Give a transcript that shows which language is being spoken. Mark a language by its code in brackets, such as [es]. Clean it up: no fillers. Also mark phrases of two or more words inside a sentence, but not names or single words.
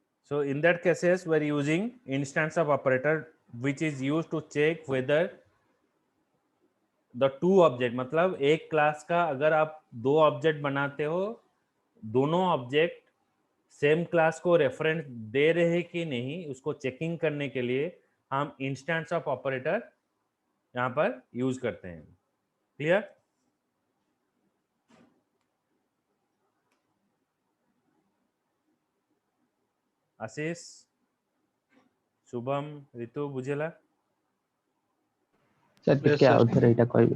[en] So in that cases we are using instance of operator which is used to check whether the two [hi] ऑब्जेक्ट, मतलब एक क्लास का अगर आप दो ऑब्जेक्ट बनाते हो, दोनों ऑब्जेक्ट [en] same class [hi] को रेफरेंस दे रहे हैं कि नहीं, उसको चेकिंग करने के लिए हम [en] instance of operator [hi] यहाँ पर यूज करते हैं। क्लियर? आशीष, शुभम, ऋतु, बुझेला? सर [en] Yes, [or] ଟିକେ [en] sir. [or] ଆଉ ଥରେ ଏଇଟା କହିବେ।